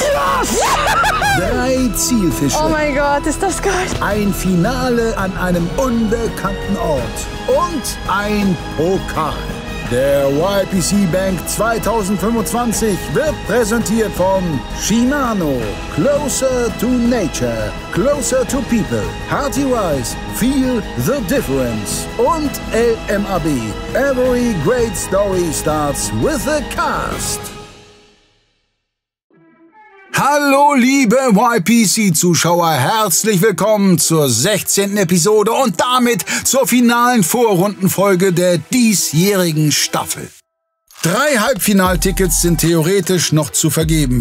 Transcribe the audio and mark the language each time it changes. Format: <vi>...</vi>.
<en>Yes.</en> <de>3 Zielfische. Oh mein Gott, ist das geil. Ein Finale an einem unbekannten Ort. Und ein Pokal. Der YPC Bank 2025 wird präsentiert von Shimano.</de> <en>Closer to Nature, Closer to People. Hearty Rice, Feel the Difference. Und LMAB. Every great story starts with a cast.</en> <de>Hallo liebe YPC-Zuschauer, herzlich willkommen zur 16. Episode und damit zur finalen Vorrundenfolge der diesjährigen Staffel. 3 Halbfinaltickets sind theoretisch noch zu vergeben.</de>